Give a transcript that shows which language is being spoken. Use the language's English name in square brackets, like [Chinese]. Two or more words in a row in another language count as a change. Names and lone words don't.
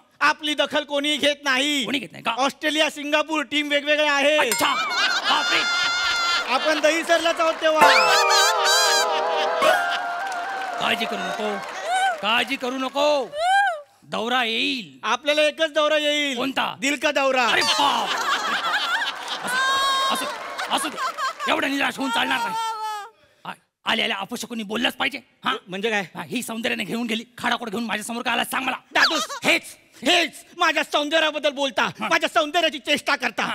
[Marathi] आपली दखल कोणी घेत नाही. कोणी घेत नाही का? ऑस्ट्रेलिया, सिंगापूर टीम वेगवेगळ्या आहेत. अच्छा. बापरे. आपण दहीसरलाच आहोत तेव्हा. काळजी करू नको, काळजी करू नको. दौरा येईल. आपल्याला एकच दौरा येईल. कोणता? [Hindi] दिल का दौरा. [Marathi] अरे बाप. असू असू दे, एवढं निराश होऊन चालणार नाही. आले आल्या अपशकुनी बोललाच पाहिजे. हा म्हणजे काय? हा, ही सौंदर्याने घेऊन गेली, खाडाकोड घेऊन माझ्या समोर का आला सांग मला. दादूस, हेच माझ्या सौंदर्याबद्दल बोलता, माझ्या सौंदर्याची चेष्टा करता.